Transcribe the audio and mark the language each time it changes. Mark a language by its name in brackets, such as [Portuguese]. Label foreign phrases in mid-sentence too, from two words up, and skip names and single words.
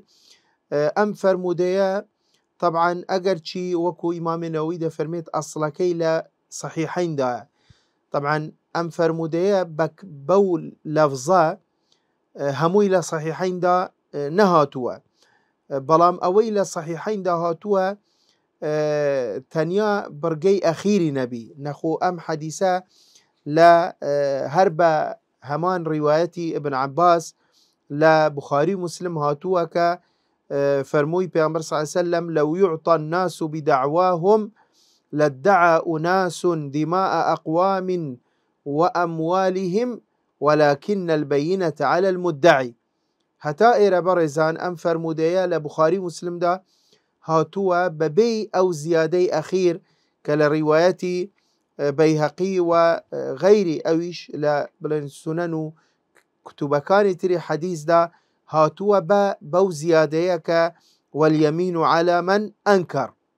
[Central Kurdish] ئەم فەرمودەیە طبعاً ئەگەرچی وەکو ئیمامی نەووی دەفەرمێت ئەسڵەکەی لە صحیحەیندایە، طبعاً ئەم فەرمودەیە بەو لەفزە هەمووی لە صحیحەیندا نەهاتووە، بەڵام ئەوەی لە صحیحەیندا هاتووە تەنیا بڕگەی ئەخیری نەبی نەخۆ ئەم حەدیسە لە هەر بە هەمان ڕیوایەتی ابن عباس لە بخاری مسلم هاتووە کە فەرمووی پێغەمبەر [Arabic] صلی الله عليه وسلم: لو يعطى الناس بدعواهم لادعى أناس دماء أقوام وأموالهم ولكن البينة على المدعي. [Central Kurdish] هەتا ئێرە بەڕێزان ئەم فەرمودەیە لە بخاری مسلم دا هاتووە بەبێی ئەو زیادەی ئەخیر کە لە ڕیوایەتی بەیهەقی و غەیری ئەویش لە بڵێن سونەن و کتوبەکانی تری حەدیثدا هاتووە بەو زیادەیە کە [Arabic] وەلیەمین على من ئەنکەر.